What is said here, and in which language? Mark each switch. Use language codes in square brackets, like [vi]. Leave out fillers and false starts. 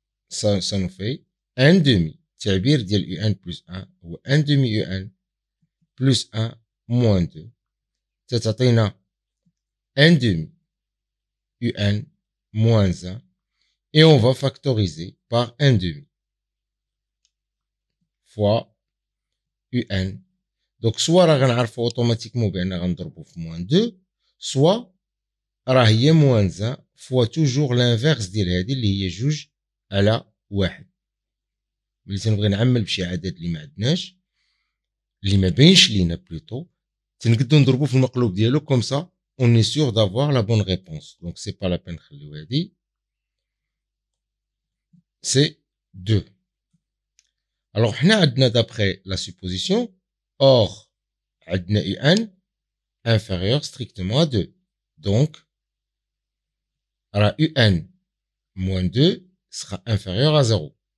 [fr] Ça nous fait 1 demi. [ar] تعبير ديال [fr] UN plus 1 هو 1 demi UN plus 1 moins 2. [ar] تعطينا [fr] 1 demi UN moins 1 et on va factoriser par 1 demi fois UN. [ar] Donc soit راه غنعرفو اوتوماتيكمون بان غنضربو في moins 2 soit راه هي moins 1 fois toujours l'inverse ديال هادي اللي هي 2 على 1. ملي تنبغي نعمل بشي عدد اللي ما عندناش اللي ما باينش لينا بلوتو تنقدو نضربو في المقلوب ديالو كوم سا [fr] on est sûr d'avoir la bonne réponse. Donc c'est pas la peine [ar] نخليو هادي. [fr] C'est 2. Alors [ar] حنا عندنا [fr] d'après la supposition or عندنا UN inférieur strictement à 2. Donc UN moins 2 sera inférieur à 0.